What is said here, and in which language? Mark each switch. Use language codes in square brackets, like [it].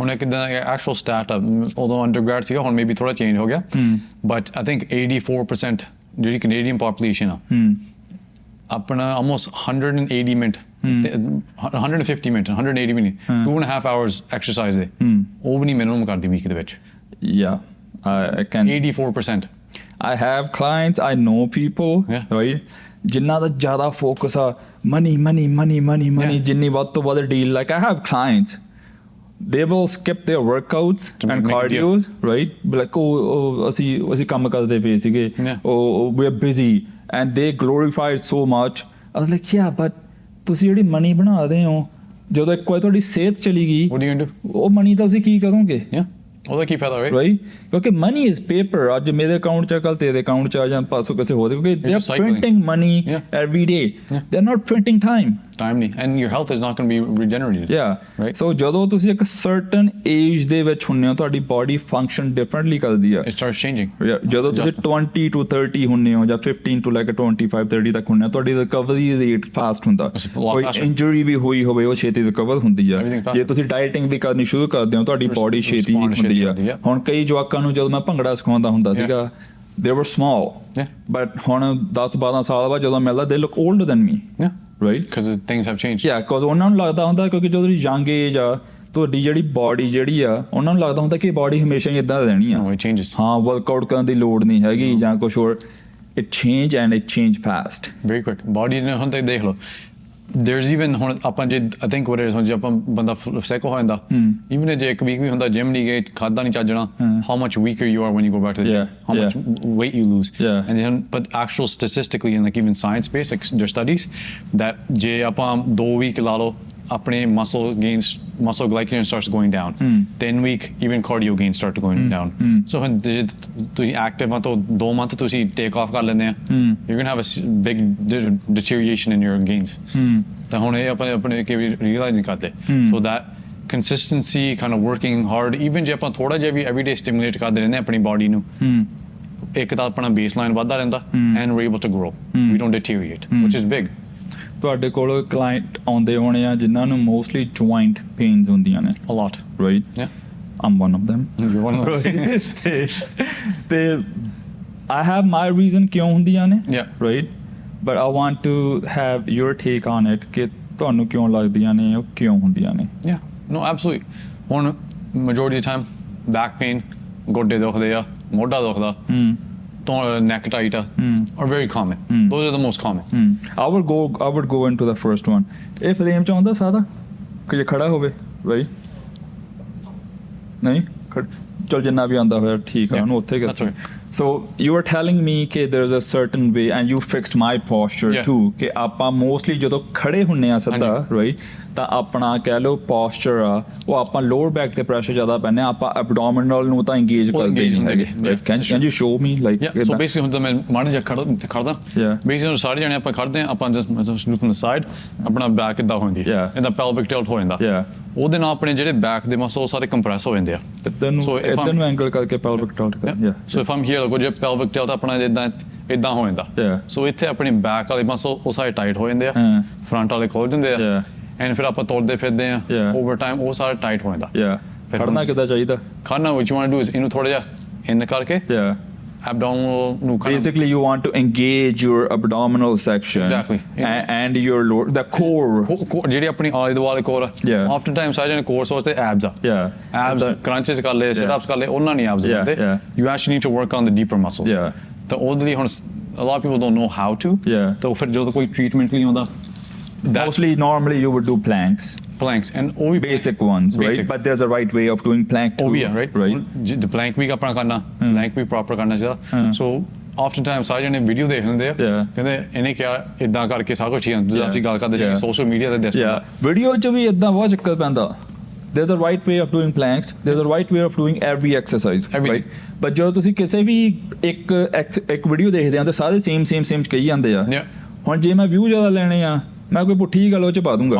[pa] ਹੁਣ ਇੱਕ actual state ਉਦੋਂ ਅੰਡਰਗ੍ਰੈਡ ਸੀਗਾ ਹੁਣ ਮੇਬੀ ਥੋੜਾ ਚੇਂਜ ਹੋ ਗਿਆ [en] but I think [pa] 84% ਜਿਹੜੀ ਕੈਨੇਡੀਅਨ ਪੋਪੂਲੇਸ਼ਨ ਆ ਆਪਣਾ almost 180 ਮਿੰਟ 150 ਮਿੰਟ 180 ਵੀ ਨਹੀਂ [en] 2.5 hours exercise [pa] ਦੇ ਉਹ ਵੀ ਨਹੀਂ ਮਿਨੀਮਮ ਕਰਦੀ ਵੀਕ ਦੇ ਵਿੱਚ [en] I can 84% I have clients, I know people, right? [pa] ਜਿਨ੍ਹਾਂ ਦਾ ਜ਼ਿਆਦਾ ਫੋਕਸ ਆ [en] money [pa] ਜਿੰਨੀ ਵੱਧ ਤੋਂ ਵੱਧ deal [en] like I have clients they will skip their workouts and cardios right like [pa] ਅਸੀਂ ਕੰਮ ਕਰਦੇ ਪਏ ਸੀਗੇ [en] we are busy and they glorify it so much I was like yeah but [pa] ਤੁਸੀਂ ਜਿਹੜੀ ਮਨੀ ਬਣਾਦੇ ਹੋ ਜਦੋਂ ਇੱਕ ਵਾਰ ਤੁਹਾਡੀ ਸਿਹਤ ਚਲੀ ਗਈ [en] what are you going to do [pa] ਉਹ ਮਨੀ ਦਾ ਤੁਸੀਂ ਕੀ ਕਰੋਗੇ ਉਹਦਾ ਕੀ ਫਾਇਦਾ [en] right ਕਿਉਂਕਿ money is paper [pa] ਅੱਜ ਮੇਰੇ ਅਕਾਊਂਟ 'ਚ ਕੱਲ ਤੇਰੇ ਅਕਾਊਂਟ 'ਚ ਆ ਜਾਂ ਪਾਸੋਂ ਕਿਸੇ ਹੋਰ ਕਿਉਂਕਿ [en] they are printing money every day they are not printing time ਨਹੀਂ and your health is not going to be regenerated [pa] right so ਜਦੋਂ ਤੁਸੀਂ ਇੱਕ certain age ਦੇ ਵਿੱਚ ਹੁੰਨੇ ਹੋ ਤੁਹਾਡੀ [en] body function differently [pa] ਕਰਦੀ ਆ [en] it starts changing [pa] ਜਦੋਂ ਤੁਸੀਂ 20 to 30 ਹੁੰਨੇ ਹੋ ਜਾਂ 15 to like 25 30 ਤੱਕ ਹੁੰਨੇ ਹੋ ਤੁਹਾਡੀ ਰਿਕਵਰੀ ਰੇਟ ਫਾਸਟ ਹੁੰਦਾ ਕੋਈ ਇੰਜਰੀ ਵੀ ਹੋਈ ਹੋਵੇ ਉਹ ਛੇਤੀ ਰਿਕਵਰ ਹੁੰਦੀ ਆ ਜੇ ਤੁਸੀਂ ਡਾਈਟਿੰਗ ਵੀ ਕਰਨੀ ਸ਼ੁਰੂ ਕਰਦੇ ਹੋ ਤੁਹਾਡੀ body ਛੇਤੀ ਹੁੰਦੀ ਆ ਹੁਣ ਕਈ ਜਵਾਕਾਂ ਨੂੰ ਜਦੋਂ ਮੈਂ ਭੰਗੜਾ ਸਿਖਾਉਂਦਾ ਹੁੰਦਾ ਸੀਗਾ [en] they were small but [pa] ਹੁਣ 10-12 ਸਾਲ ਬਾਅਦ ਜਦੋਂ ਮਿਲਦਾ [en] they look older than me right because things have changed [pa] because ਉਹਨਾਂ ਨੂੰ ਲੱਗਦਾ ਹੁੰਦਾ ਕਿਉਂਕਿ ਜਦੋਂ ਯੰਗ ਏਜ ਆ ਤੁਹਾਡੀ ਜਿਹੜੀ ਬਾਡੀ ਜਿਹੜੀ ਆ ਉਹਨਾਂ ਨੂੰ ਲੱਗਦਾ ਹੁੰਦਾ ਕਿ ਬਾਡੀ ਹਮੇਸ਼ਾ ਹੀ ਇਦਾਂ ਰਹਿਣੀ ਆ [en] it changes [pa] ਹਾਂ ਵਰਕਆਊਟ ਕਰਨ ਦੀ ਲੋੜ ਨਹੀਂ ਹੈਗੀ ਜਾਂ ਕੁਝ ਹੋਰ [en] it change and it change fast. Very quick. [pa] Body ਨੇ ਹੁਣ ਤੱਕ ਦੇਖ ਲਓ. [en] There's even ਹੁਣ ਆਪਾਂ ਜੇ I think what it is [pa] ਹੁਣ ਜੇ ਆਪਾਂ ਬੰਦਾ [en] sick ਹੋ ਜਾਂਦਾ even ਜੇ ਇੱਕ week ਵੀ ਹੁੰਦਾ gym ਨਹੀਂ ਗਏ ਖਾਦਾ ਨਹੀਂ ਚੱਜਣਾ how much weaker you are when you go back to the gym, how much weight you lose. And then but actual statistically in like even science based like there's studies that [pa] ਜੇ ਆਪਾਂ 2 week ਲਾ ਲਓ ਆਪਣੇ [en] muscle glycogen starts going down. 10 week even cardio gains start going down. So when ਤੁਸੀਂ active ਆ [pa] ਤਾਂ 2 month ਤੁਸੀਂ take off ਕਰ ਲੈਂਦੇ ਆ [en] you're gonna have a big deterioration in your gains. [pa] ਤਾਂ ਹੁਣ ਇਹ ਆਪਣੇ ਕਿ ਵੀ realize ਨਹੀਂ ਕਰਦੇ. [en] So that consistency kind of working hard even [pa] ਜੇ ਆਪਾਂ ਥੋੜਾ ਜਿਹਾ ਵੀ everyday stimulate ਕਰਦੇ ਰਹਿੰਦੇ ਆਪਣੀ body ਨੂੰ ਇੱਕ ਤਾਂ ਆਪਣਾ baseline ਵੱਧਦਾ ਰਹਿੰਦਾ [en] and we're able to grow. We don't deteriorate which is big. [pa] ਤੁਹਾਡੇ ਕੋਲ ਕਲਾਇੰਟ ਆਉਂਦੇ ਹੋਣੇ ਆ ਜਿਨ੍ਹਾਂ ਨੂੰ ਮੋਸਟਲੀ ਜੁਆਇੰਟ ਪੇਨਸ ਹੁੰਦੀਆਂ ਨੇ [en] a lot right I'm one of them you're one of them [pa] ਤੇ [en] I have my reason [pa] ਕਿਉਂ ਹੁੰਦੀਆਂ ਨੇ [en] right but I want to have your take on it [pa] ਕਿ ਤੁਹਾਨੂੰ ਕਿਉਂ ਲੱਗਦੀਆਂ ਨੇ ਉਹ ਕਿਉਂ ਹੁੰਦੀਆਂ ਨੇ [en] no absolutely ਹੁਣ majority of the time back pain [pa] ਗੋਡੇ ਦੁਖਦੇ ਆ ਮੋਢਾ ਦੁਖਦਾ [en] neck tight are very common. Those are the most common. I would go into the first one. If the aim [pa] ਚਾਹੁੰਦਾ ਸਾਦਾ ਕਿ ਜੇ ਖੜਾ ਹੋਵੇ right ਨਹੀਂ ਚਲ ਜਿੰਨਾ ਵੀ ਆਉਂਦਾ ਹੋਇਆ ਠੀਕ ਆ ਉਹਨੂੰ ਉੱਥੇ [en] that's okay. So you were telling me [pa] ਕਿ [en] there's a certain way and you fixed my posture too [pa] ਕਿ ਆਪਾਂ mostly ਜਦੋਂ ਖੜੇ ਹੁੰਨੇ ਆ ਸਿੱਧਾ right ਤਾਂ ਆਪਣਾ ਕਹਿ ਲਓ posture ਆ ਉਹ ਆਪਾਂ lower back ਤੇ pressure ਜ਼ਿਆਦਾ ਪੈਂਦੇ ਆ ਆਪਾਂ abdominal ਨੂੰ ਤਾਂ engage ਕਰਦੇ ਨਹੀਂ ਹੈਗੇ. [en] Can you show me like [pa] so basically ਹੁਣ ਤਾਂ ਮੈਂ ਮਾੜਾ ਜਿਹਾ ਖੜਦਾ basically ਸਾਰੇ ਜਣੇ ਆਪਾਂ ਖੜਦੇ ਆ ਆਪਾਂ [en] just look from the side [pa] ਆਪਣਾ back ਇਦਾਂ ਹੁੰਦੀ ਹੈ ਇਹਦਾ pelvic tilt ਹੋ ਜਾਂਦਾ ਉਹਦੇ ਨਾਲ ਆਪਣੇ ਜਿਹੜੇ back ਦੇ muscle ਸਾਰੇ compress ਹੋ ਜਾਂਦੇ ਆ ਇਦਾਂ ਨੂੰ angle ਕਰਕੇ pelvic tilt ਕਰ [en] so if I'm here like [pa] ਜੇ pelvic tilt ਆਪਣਾ ਇਦਾਂ ਹੋ ਜਾਂਦਾ so ਇੱਥੇ ਆਪਣੇ back ਵਾਲੇ muscle ਉਹ ਸਾਰੇ tight ਹੋ ਜਾਂਦੇ ਆ front ਵਾਲੇ ਖੋਲ ਜਾਂਦੇ ਆ and ਫਿਰ ਆਪਾਂ ਤੁਰਦੇ ਫਿਰਦੇ ਆ over time ਉਹ ਸਾਰਾ tight ਹੋ ਜਾਂਦਾ ਖੜਨਾ ਕਿੱਦਾਂ ਚਾਹੀਦਾ [en] ਖੜਨਾ what you want to do is [pa] ਇਹਨੂੰ ਥੋੜਾ ਜਿਹਾ [en] in ਕਰਕੇ abdominal nu basically you want to engage your abdominal section and your lower the core [pa] ਜਿਹੜੀ ਆਪਣੀ ਆਲੇ ਦੁਆਲੇ core oftentimes ਸਾਰੇ ਜਣੇ core ਸੋਚਦੇ abs ਆ abs crunches ਕਰ ਲੈ sit ups ਕਰ ਲੈ ਉਹਨਾਂ ਨਹੀਂ abs ਹੁੰਦੇ [en] you actually need to work on the deeper muscles [pa] ਤਾਂ ਉਹਦੇ ਲਈ ਹੁਣ [en] a lot of people don't know how to [pa] ਤਾਂ ਫਿਰ ਜਦੋਂ ਕੋਈ treatment ਲਈ ਆਉਂਦਾ [en] mostly normally you would do planks and basic ones right but there's a right way of doing plank too, [pa] right the plank ਵੀ ਆਪਣਾ ਕਰਨਾ plank ਵੀ proper ਕਰਨਾ ਚਾਹੀਦਾ so oftentimes ਸਾਰੇ ਜਣੇ ਵੀਡੀਓ ਦੇਖ ਲੈਂਦੇ ਆ ਕਹਿੰਦੇ ਇਹਨੇ ਕਿਹਾ ਇਦਾਂ ਕਰਕੇ ਸਾਰਾ ਕੁਝ ਹੀ ਜਦੋਂ ਅਸੀਂ ਗੱਲ ਕਰਦੇ ਸੀ ਸੋਸ਼ਲ ਮੀਡੀਆ ਤੇ ਦੱਸਦਾ ਵੀਡੀਓ 'ਚ ਵੀ ਇਦਾਂ ਬਹੁਤ ਚੱਕਰ ਪੈਂਦਾ [en] there's a right way of doing planks there's a right way of doing every exercise [pa] right but ਜਦੋਂ ਤੁਸੀਂ ਕਿਸੇ ਵੀ ਇੱਕ ਵੀਡੀਓ ਦੇਖਦੇ ਆ ਤਾਂ ਸਾਰੇ same ਕਹੀ ਜਾਂਦੇ ਆ ਹੁਣ ਜੇ ਮੈਂ ਵਿਊ ਜ਼ਿਆਦਾ ਲੈਣੇ ਆ ਮੈਂ ਕੋਈ ਪੁੱਠੀ ਗੱਲ ਉਹ ਚ ਪਾ ਦੂੰਗਾ